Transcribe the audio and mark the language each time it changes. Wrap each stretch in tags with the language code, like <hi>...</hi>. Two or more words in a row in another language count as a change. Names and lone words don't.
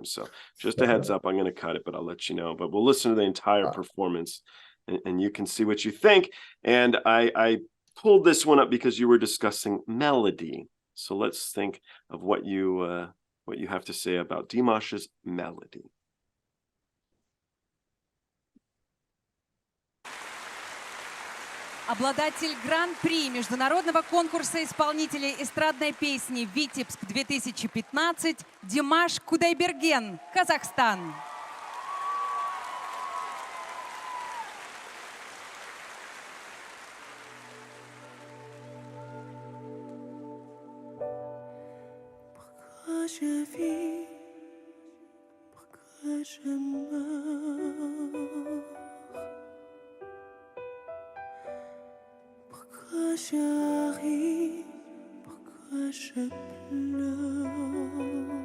<en>So just a heads up, I'm going to cut it, but I'll let you know. But we'll listen to the entire performance, and you can see what you think. And I pulled this one up because you were discussing melody. So let's think of what you have to say about Dimash's melody.</en> <ru>Обладатель гран-при международного конкурса исполнителей эстрадной песни «Витебск 2015» Димаш Кудайберген, Казахстан.</ru> <fr>Je vis, pourquoi je meurs, pourquoi j'arrive, pourquoi je pleure.</fr>